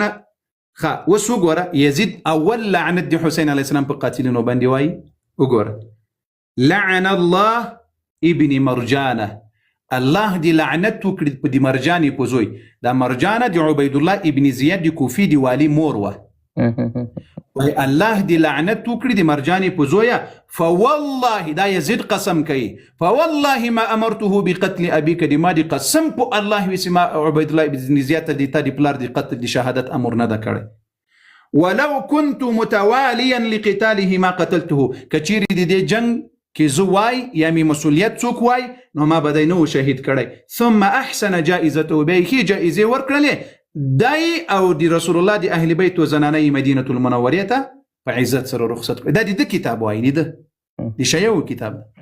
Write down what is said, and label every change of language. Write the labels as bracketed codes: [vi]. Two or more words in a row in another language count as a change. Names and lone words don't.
[ps] اوس وګوره یزید اول لعنت د حسین [ar] علیه السلام [ps] په قاتلینو باندې وایي، وګوره [ar] لعن الله ابن مرجانه، [ps] الله دی لعنت وکړي په د مرجانې په زوی، دا مرجانه د عبید الله ابن زیاد د کوفي د والی مور وه، وای الله دی لعنت وکړي د مرجانې په زویه، فوالله دا یزید قسم کوي، [ar] فوالله ما امرته بقتل ابيك، [ps] د ما د قسم په الله وي چې ما عبید الله ابن زیاد ته د تا د پلار د قتل د شهادت امر نه ده کړی، [ar] ولو كنت متواليا لقتاله ما قتلته، [ps] کچیرې د دې جنگ کې زه وای یا می مسؤلیت څوک وای نو ما به دی نه شهید کړی. [ar] ثم احسن جائزته، [ps] به یې جایزې ورکړلې دای او د رسول الله د اهل بیت و زنانه مدینه المنوره ته په عزت سره رخصت کړ. دا د کتاب وایي، د شیعو کتاب ده.